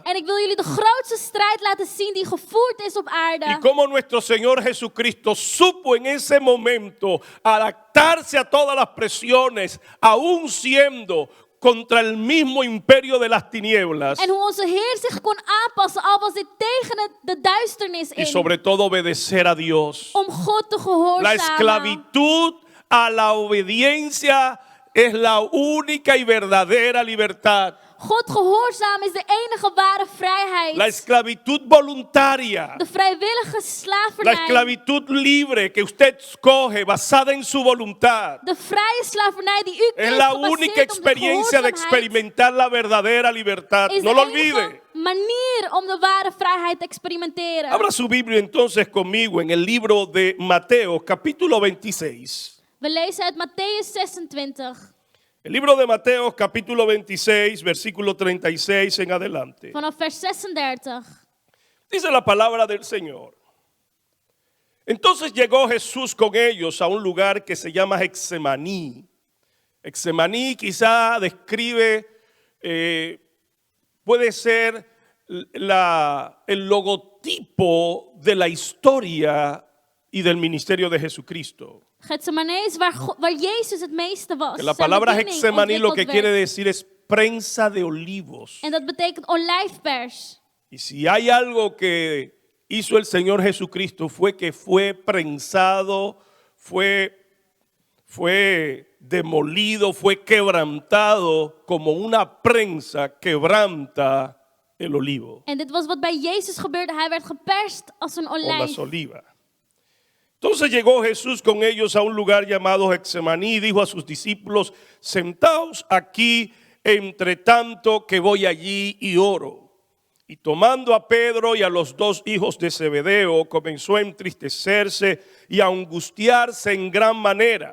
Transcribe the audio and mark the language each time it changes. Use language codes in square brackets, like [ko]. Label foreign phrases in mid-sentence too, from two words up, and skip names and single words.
[nl] En ik wil jullie de grootste strijd laten zien die gevoerd is op aarde. [es] y cómo nuestro Señor Jesucristo supo en ese momento adaptarse a todas las presiones, aún siendo contra el mismo imperio de las tinieblas [nl] En hoe onze Heer zich kon aanpassen, al was dit tegen de duisternis [es] y [nl] in. [es] sobre todo obedecer a Dios. [nl] Om God te [es] La [nl] gehoorzamen. [es] esclavitud a la obediencia es la única y verdadera libertad. [nl] God gehoorzamen is de enige ware vrijheid. [es] La esclavitud voluntaria, [nl] De vrijwillige [es] la [nl] slavernij. [es] esclavitud libre que usted escoge basada en su voluntad, [nl] De vrije slavernij die u [es] es [nl] kiest, [es] la [nl] gebaseerd [es] única [nl] op de [es] experiencia de [nl] gehoorzaamheid, [es] experimentar la verdadera libertad. [nl] is [es] No [nl] de [es] lo [nl] enige [es] olvide. [nl] manier om de ware vrijheid te experimenteren. [es] Abra su Biblia entonces conmigo en el libro de Mateo, capítulo 26. [nl] We lezen uit Matthäus 26, [es] El libro de Mateo, capítulo 26, versículo 36 en adelante. [nl] vanaf vers 36. [es] Dice la palabra del Señor. Entonces llegó Jesús con ellos a un lugar que se llama Getsemaní. Getsemaní quizá describe, puede ser el logotipo de la historia y del ministerio de Jesucristo. [nl] Getsemane is waar Jezus het meeste was. [es] Que la [nl] Zijn [es] palabra [nl] bediening [es] Getsemaní lo que [nl] ontwikkeld [es] quiere [nl] werd. [es] decir es prensa de olivos. [nl] En dat betekent olijfpers. [es] Y si hay algo que hizo el Señor Jesucristo fue que fue prensado, fue demolido, fue quebrantado como una prensa quebranta el olivo [nl] En dit was wat bij Jezus gebeurde. Hij werd geperst als een [es] o las [nl] olijf. [es] olivas. Entonces llegó Jesús con ellos a un lugar llamado Getsemaní y dijo a sus discípulos: sentaos aquí entre tanto que voy allí y oro. Y tomando a Pedro y a los dos hijos de Zebedeo, comenzó a entristecerse y a angustiarse en gran manera.